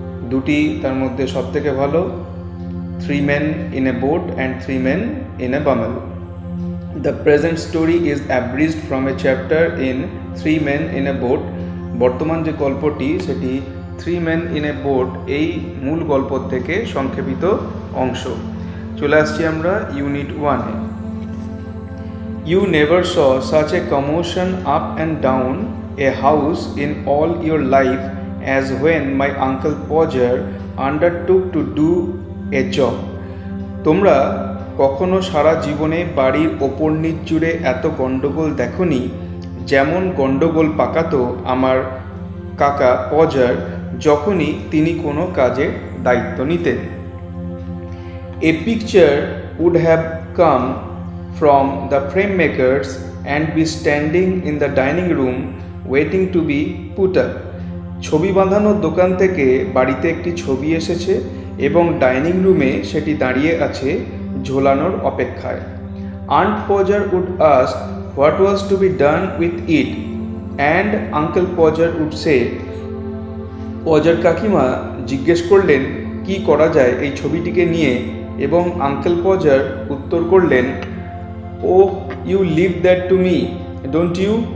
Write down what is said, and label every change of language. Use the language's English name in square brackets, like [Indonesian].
[Bangla] দুটি তার মধ্যে সবথেকে ভালো, three men in a boat and three men in a বামেল। [English] The present story is abridged from a chapter in three men in a boat. [Bangla] বর্তমান যে গল্পটি সেটি three men in a boat এই মূল গল্প থেকে সংক্ষেপিত অংশ। চলে আসছি আমরা unit 1-এ। [English] You never saw such a commotion up and down a house in all your life as when my Uncle Podger undertook to do a job. [Bangla] তোমরা কখনো সারা জীবনে বাড়ির ওপর নিচ জুড়ে এত গণ্ডগোল দেখনি যেমন গণ্ডগোল পাকাতো আমার কাকা পজার যখনই তিনি কোনো কাজের দায়িত্ব নিতেন। [English] A picture would have come from the frame makers and be standing in the dining room waiting to be put up. [Bangla] ছবি বাঁধানোর দোকান থেকে বাড়িতে একটি ছবি এসেছে এবং ডাইনিং রুমে সেটি দাঁড়িয়ে আছে ঝোলানোর অপেক্ষায়। [English] Aunt Podger would ask what was to be done with it and Uncle Podger would say, [Bangla] পজার কাকিমা জিজ্ঞেস করলেন কি করা যায় এই ছবিটিকে নিয়ে, এবং আঙ্কেল পজার উত্তর করলেন, [English] Oh, you leave that to me, don't you?